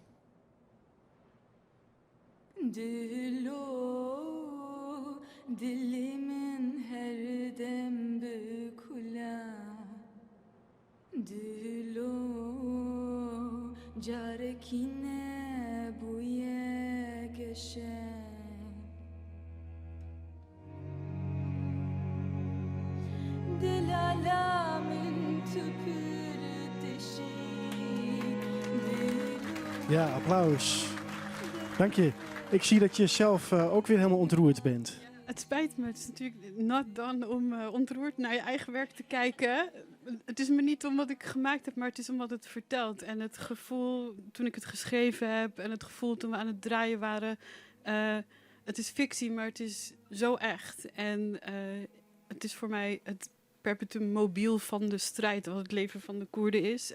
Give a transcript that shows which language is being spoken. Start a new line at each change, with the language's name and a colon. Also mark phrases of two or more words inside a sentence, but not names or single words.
Kurdish: دلو دلی من هەردەم بکولا دلو جارێکی نەبوویە گەشەng دلالا من تو پردشی
Dutch: Ja, applaus. Dank je. Ik zie dat je zelf ook weer helemaal ontroerd bent. Het spijt me. Het is natuurlijk
English: not done
Dutch: om ontroerd naar je eigen werk te kijken. Het is me niet omdat ik gemaakt heb, maar het is omdat het vertelt. En het gevoel toen ik het geschreven heb en het gevoel toen we aan het draaien waren. Het is fictie, maar het is zo echt. En het is voor mij het
Latin: perpetuum mobile
Dutch: van de strijd, wat het leven van de Koerden is.